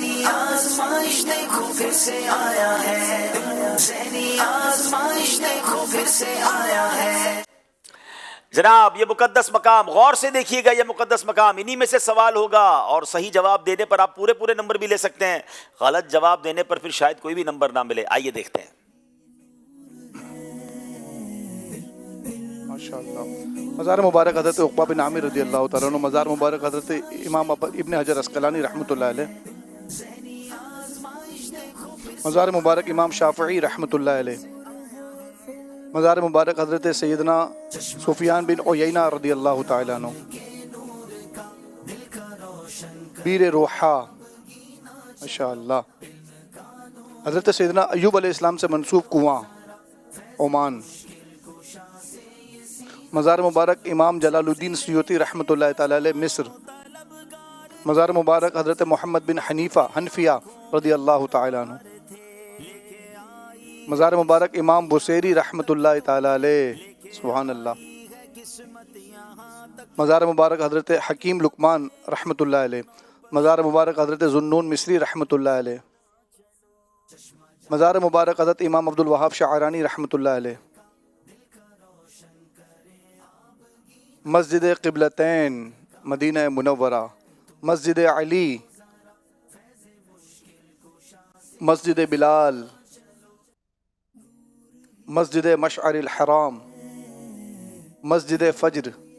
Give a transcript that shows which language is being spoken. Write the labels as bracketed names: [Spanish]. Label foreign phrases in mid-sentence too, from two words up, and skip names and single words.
[Urdu] آزمائش دیکھو پھر سے آیا ہے، ذہنی آزمائش دیکھو پھر سے آیا ہے. جناب یہ مقدس مقام غور سے دیکھیے گا، یہ مقدس مقام، انہی میں سے سوال ہوگا اور صحیح جواب دینے پر آپ پورے پورے نمبر بھی لے سکتے ہیں، غلط جواب دینے پر پھر شاید کوئی بھی نمبر نہ ملے. آئیے دیکھتے ہیں. [Arabic] माशाअल्लाह। [Urdu] مزار مبارک حضرت عقبہ بن عامر [Arabic] رضي الله تعالى عنه, [Urdu] مزار مبارک حضرت امام ابن حجر عسقلانی [Arabic] رحمة الله عليه, [Urdu] مزار مبارک امام شافعی [Arabic] رحمة الله عليه, [Urdu] مزار مبارک حضرت سیدنا سفیان بن عیینہ [Arabic] رضي الله تعالى عنه, [Urdu] بیر روحا ماشاءاللہ، حضرت سیدنا ایوب علیہ السلام سے منسوب کنواں عمان, مزار مبارک امام جلال الدین سیوطی [Arabic] رحمة الله تعالى عليه [Urdu] مصر، مزار مبارک حضرت محمد بن حنفیہ [Arabic] رضي الله تعالى عنه, [Urdu] مزار مبارک امام بوصیری [Arabic] رحمة الله تعالى عليه سبحان الله, [Urdu] مزار مبارک حضرت حکیم لقمان [Arabic] رحمة الله عليه, [Urdu] مزار مبارک حضرت ذوالنون مصری [Arabic] رحمة الله عليه, [Urdu] مزار مبارک حضرت امام عبدالوہاب شعرانی [Arabic] رحمة الله عليه, [Urdu] مسجد قبلتین مدینہ منورہ، مسجد علی، مسجد بلال، مسجد مشعر الحرام، مسجد فجر,